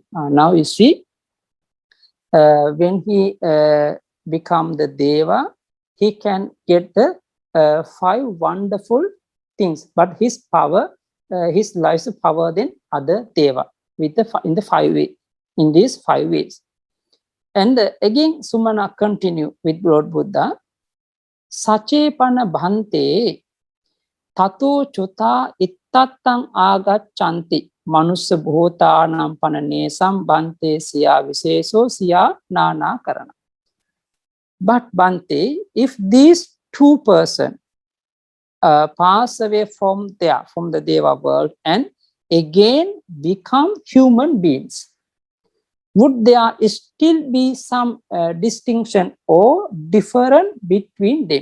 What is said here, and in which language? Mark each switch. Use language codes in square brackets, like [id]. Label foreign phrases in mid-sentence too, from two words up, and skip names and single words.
[en] Now you see, when he become the Deva, he can get the 5 wonderful things, but his power, his life is power than other Deva with in the 5 ways, in these 5 ways. And again, Sumana continue with Lord Buddha. [pi] Sachepana bhante tato chuta ittatang agachanti manussa bhotanam pananesam bhante siya viseso siya nana karana. [en] But Bhante, if these 2 persons pass away from the Deva world and again become human beings, would there still be some distinction or difference between them?